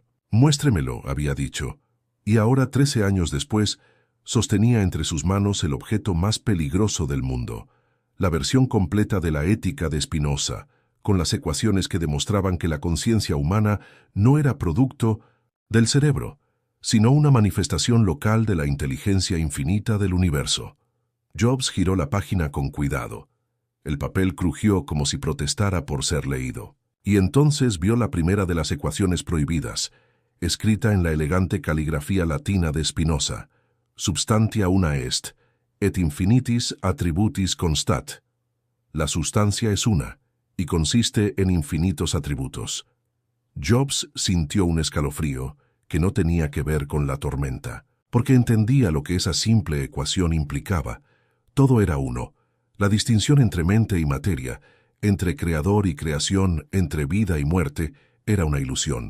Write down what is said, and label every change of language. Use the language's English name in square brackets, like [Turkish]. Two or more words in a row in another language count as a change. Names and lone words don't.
[Spanish] «Muéstremelo», había dicho, y ahora, 13 años después, sostenía entre sus manos el objeto más peligroso del mundo, la versión completa de la Ética de Spinoza, con las ecuaciones que demostraban que la conciencia humana no era producto del cerebro, sino una manifestación local de la inteligencia infinita del universo. Jobs giró la página con cuidado. El papel crujió como si protestara por ser leído. Y entonces vio la primera de las ecuaciones prohibidas, escrita en la elegante caligrafía latina de Spinoza: [Latin] substantia una est, et infinitis attributis constat. [Spanish] La sustancia es una, y consiste en infinitos atributos. Jobs sintió un escalofrío que no tenía que ver con la tormenta, porque entendía lo que esa simple ecuación implicaba. Todo era uno. La distinción entre mente y materia, entre creador y creación, entre vida y muerte, era una ilusión.